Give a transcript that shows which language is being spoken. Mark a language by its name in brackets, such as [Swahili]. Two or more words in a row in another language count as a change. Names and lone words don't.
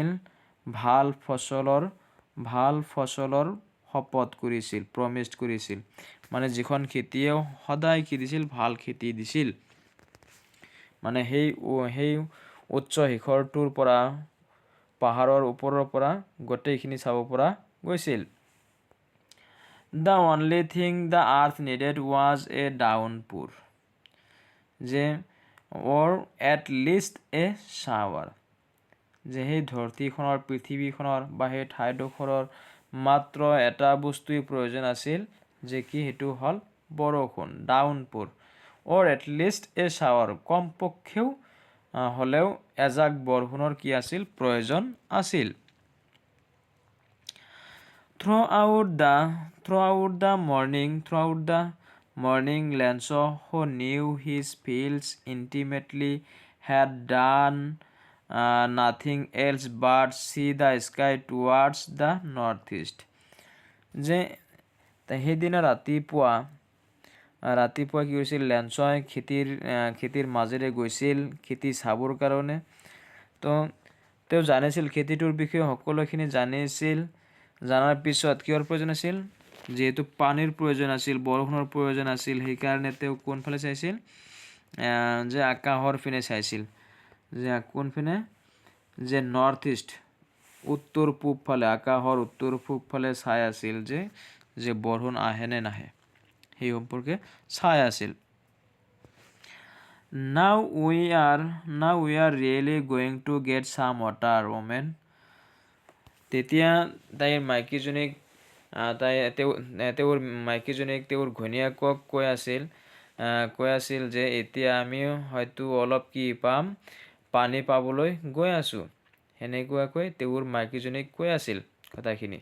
[Assamese] ভাল ফচলৰ শপত কৰিছিল, প্ৰমিছ কৰিছিল। মানে যিখন খেতিয়ে সদায় কি দিছিল? ভাল খেতি দিছিল। মানে সেই উচ্চ শিখৰটোৰ পৰা পাহাৰৰ ওপৰৰ পৰা গোটেইখিনি চাব পৰা গৈছিল। [English] The only thing the earth needed was a downpour, or at least a shower. [Assamese] যে সেই পৃথিৱীখনৰ বা সেই ঠাইডোখৰৰ মাত্ৰ এটা বস্তুৱেই প্ৰয়োজন আছিল, যে কি সেইটো হ'ল বৰষুণ, ডাউনপোৰ, [English] or at least a shower, [Assamese] কমপক্ষেও হ'লেও এজাক বৰষুণৰ কি আছিল? প্ৰয়োজন আছিল। [English] Throughout the morning, Lanso, who knew his fields intimately, had done nothing else but see the sky towards the northeast. [Assamese] যে সেইদিনা ৰাতিপুৱা কি হৈছিল? লেন্সই খেতিৰ মাজেৰে গৈছিল খেতি চাবৰ কাৰণে। তো তেওঁ জানিছিল, খেতিটোৰ বিষয়ে সকলোখিনি জানিছিল। জনাৰ পিছত কিহৰ প্ৰয়োজন আছিল? যিহেতু পানীৰ প্ৰয়োজন আছিল, বৰষুণৰ প্ৰয়োজন আছিল, সেইকাৰণে তেওঁ কোনফালে চাইছিল? যে আকাশৰ পিনে চাইছিল। যে কোনপিনে? যে [English] north east, [Assamese] উত্তৰ পূব ফালে, আকাশৰ উত্তৰ পূব ফালে চাই আছিল, যে বৰষুণ আহে নে নাহে সেই সম্পৰ্কে চাই আছিল। [English] Now we are really going to get some water, woman. [Assamese] তেতিয়া তেওঁৰ ঘৈণীয়েকক কৈ আছিল যে এতিয়া আমি হয়তো অলপ কি পাম? পানী পাবলৈ গৈ আছোঁ। সেনেকুৱাকৈ তেওঁৰ মাইকীজনীক কৈ আছিল কথাখিনি।